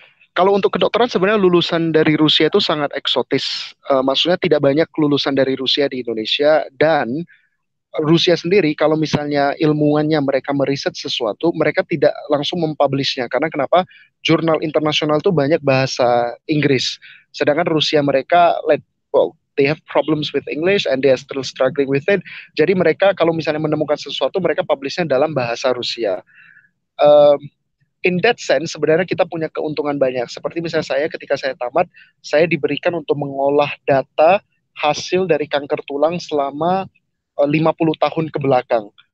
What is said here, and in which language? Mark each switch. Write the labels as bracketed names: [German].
[Indonesian] Kalau untuk kedokteran sebenarnya lulusan dari Rusia itu sangat eksotis. Maksudnya tidak banyak lulusan dari Rusia di Indonesia, dan Rusia sendiri kalau misalnya ilmuwannya mereka meriset sesuatu, mereka tidak langsung mempublishnya. Karena kenapa? Jurnal internasional itu banyak bahasa Inggris. Sedangkan Rusia mereka, [English] they have problems with English and they are still struggling with it. [Indonesian] Jadi mereka kalau misalnya menemukan sesuatu, mereka publishnya dalam bahasa Rusia. [English] In that sense, [Indonesian] sebenarnya kita punya keuntungan banyak. Seperti misalnya saya, ketika saya tamat, saya diberikan untuk mengolah data hasil dari kanker tulang selama 50 tahun ke belakang.